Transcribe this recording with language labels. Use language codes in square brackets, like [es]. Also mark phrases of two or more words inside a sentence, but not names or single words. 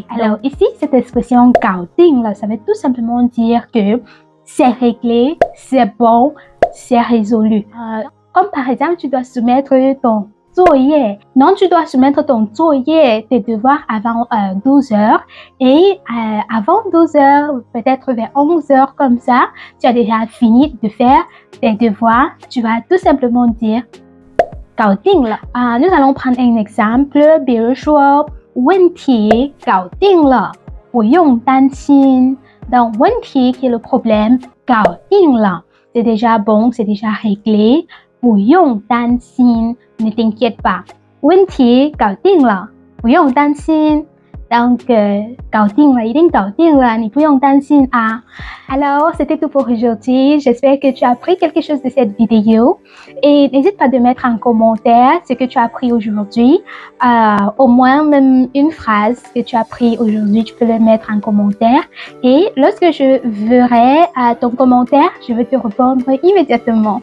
[fr] Alors ici, cette expression [zh] 搞定了, [fr] ça veut tout simplement dire que c'est réglé, c'est bon, c'est résolu. Comme par exemple, tu dois soumettre ton 作业. Non, tu dois soumettre ton 作业, tes devoirs avant 12 heures et avant 12 heures, peut-être vers 11 heures comme ça, tu as déjà fini de faire tes devoirs. Tu vas tout simplement dire [zh] 搞定了. [fr] Nous allons prendre un exemple, [zh] 比如说问题搞定了，不用担心. [fr] Donc 问题 qui est le problème, [zh] 搞定了, [fr] c'est déjà bon, c'est déjà réglé. [zh] 不用担心 [fr] ne t'inquiète pas. [zh] 问题搞定了，不用担心。Donc, 搞定了，一定搞定了，你不用担心啊。 [fr] Alors, c'était tout pour aujourd'hui. J'espère que tu as appris quelque chose de cette vidéo. Et n'hésite pas de mettre en commentaire ce que tu as appris aujourd'hui. Au moins, même une phrase que tu as appris aujourd'hui, tu peux le mettre en commentaire. Et lorsque je verrai ton commentaire, je vais te répondre immédiatement.